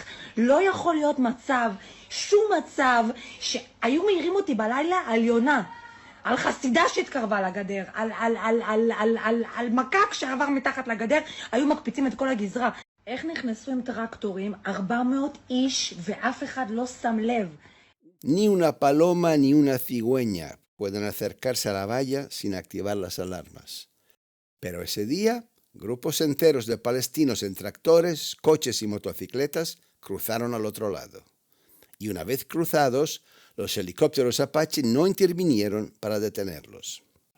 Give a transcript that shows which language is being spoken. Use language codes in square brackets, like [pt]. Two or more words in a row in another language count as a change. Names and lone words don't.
[he] לא יכול להיות מצב, שום מצב, שהיו מעירים אותי בלילה על יונה. על חסידה שהתקרבה לגדר, על מקק שעבר מתחת לגדר, היו מקפיצים את כל הגזרה. איך נכנסו עם טרקטורים 400 איש ואף אחד לא שם לב? [es] Ni una paloma ni una cigüeña pueden acercarse a la valla sin activar las alarmas. Pero ese día, grupos enteros de palestinos en tractores, coches y motocicletas cruzaron al otro lado. Y una vez cruzados, los helicópteros Apache no intervinieron para detenerlos.